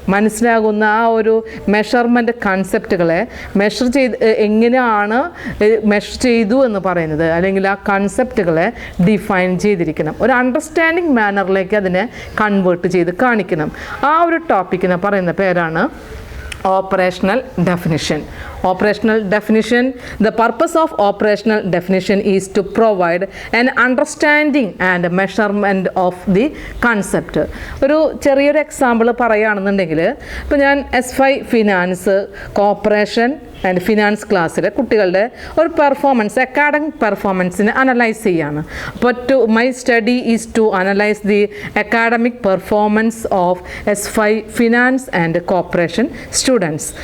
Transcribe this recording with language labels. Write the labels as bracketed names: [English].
[Malayalam] മനസ്സിലാകുന്ന ആ ഒരു മെഷർമെൻറ്റ് കൺസെപ്റ്റുകളെ മെഷർ ചെയ്ത് എങ്ങനെയാണ് മെഷർ ചെയ്തു എന്ന് പറയുന്നത്, അല്ലെങ്കിൽ ആ കൺസെപ്റ്റുകളെ ഡിഫൈൻ ചെയ്തിരിക്കണം. ഒരു അണ്ടർസ്റ്റാൻഡിങ് മാനറിലേക്ക് അതിനെ കൺവേർട്ട് ചെയ്ത് കാണിക്കണം. ആ ഒരു ടോപ്പിക്കിനെ പറയുന്ന പേരാണ് operational definition. [English] Operational definition, the purpose of operational definition is to provide an understanding and measurement of the concept. [Malayalam] ഒരു ചെറിയൊരു എക്സാമ്പിൾ പറയുകയാണെന്നുണ്ടെങ്കിൽ, ഇപ്പോൾ ഞാൻ S5 finance corporation and finance ക്ലാസ്സിൽ കുട്ടികളുടെ ഒരു പെർഫോമൻസ്, അക്കാഡമിക് പെർഫോമൻസിനെ അനലൈസ് ചെയ്യാണ്. അപ്പോൾ [English] My study is to analyse the academic performance of S5 finance and corporation students.